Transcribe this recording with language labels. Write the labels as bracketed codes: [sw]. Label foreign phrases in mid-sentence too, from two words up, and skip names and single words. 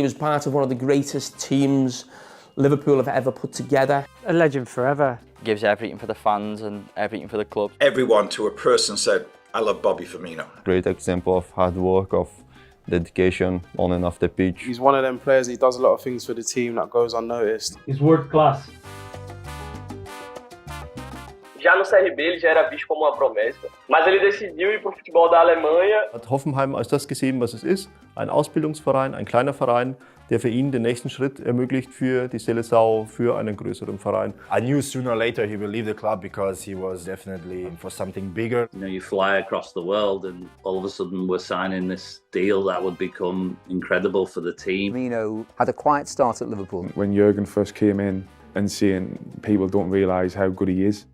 [en] He was part of one of the greatest teams Liverpool have ever put together. A legend forever. Gives everything for the fans and everything for the club. Everyone to a person said, I love Bobby Firmino. Great example of hard work, of dedication on and off the pitch. He's one of them players, he does a lot of things for the team that goes unnoticed. He's world class. [pt] Já no CRB ele já era visto como uma promessa, mas ele decidiu ir para o futebol da Alemanha. [de] Hat Hoffenheim als das gesehen, was es ist, ein Ausbildungsverein, ein kleiner Verein, der für ihn den nächsten Schritt ermöglicht für die Seleção, für einen größeren Verein. [en] I knew sooner or later he will leave the club because he was definitely for something bigger. You know, you fly across the world and all of a sudden we're signing this deal that would become incredible for the team. Firmino had a quiet start at Liverpool. When Jurgen first came in and seeing people don't realise how good he is.